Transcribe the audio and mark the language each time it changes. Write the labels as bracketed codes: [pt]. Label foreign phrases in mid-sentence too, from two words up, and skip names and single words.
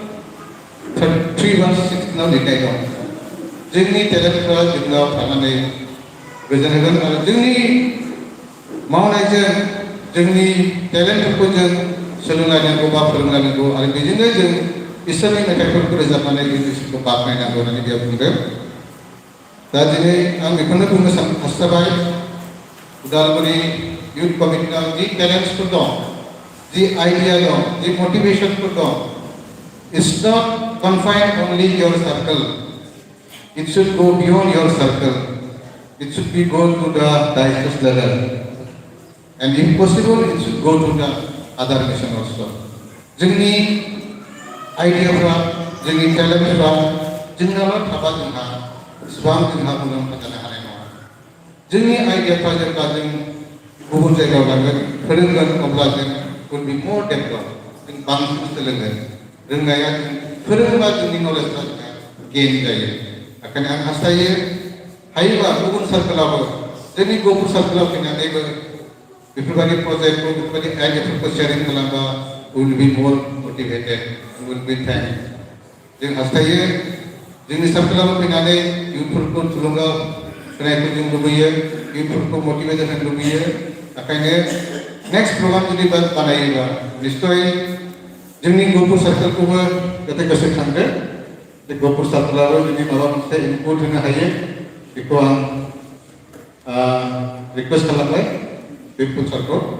[brx] 3:16 लिरनाय दं जोंनि टेलेन्टफ्रा जोंनाव थानानै गोजोन होगोन आरो जोंनि मावनायजों जोंनि टेलेन्टफोरखौ जों सोलोंलायनांगौ बा फोरोंलायनांगौ आरो बेजोंनो जों इसोरनि मेथाइफोरखौ रोजाबनानै इसोरखौ बाख्नायनांगौ होननानै बेयाव बुंदों दा दिनै आं बेखौनो बुंनो हास्थायबाय उदालगुरि [en] youth committee [brx] जि टेलेन्टसफोर दं जि आइडिया दं जि मटिभेशनफोर दं [en] it's not confined only your circle it should go beyond your circle it should be go to the diocese level and if possible it should go to the other nation [brx] also जोंनि आइडियाफ्रा जोंनि टेलेन्टफ्रा जोंनाल' थाबा जोंहा इसिबां जोंहा मुलाम्फा जानो हानाय नङा जोंनि आइडियाफ्रा जेब्ला जों गुबुन जायगायाव लांगोन फोरोंगोन अब्ला जों will [en] be more developed [brx] जों बांसिन सोलोंगोन रोंनाया जों फोरोंबा जोंनि नलेजफ्रा जोंहा गेइन जायो बेखायनो आं हास्थायो हायोबा गुबुन सार्कोलावबो जोंनि गफुर सार्कोलाव फैनानैबो बेफोरबायदि प्रजेक्टखौ बेफोरबायदि आइडियाफोरखौ शेयारिं खालामबा [en] will be more motivated will be [brx] थैंक जों हास्थायो जोंनि सार्कोलाव फैनानै इयुथफोरखौ थुलुंगा होनायखौ जों लुबैयो इयुथफोरखौ मोटिभेट होनो लुबैयो बेखायनो [en] next program [brx] जुदि बानायोबा निश्चय जोंनि गफुर सार्कोलखौबो जाहाथे गोसोखांदो बे गफुर सार्कोलाबो जुदि माबा मोनसे इनपुट होनो हायो बेखौ आं रिक्वेस्ट खालामबाय बे फुटसारखौ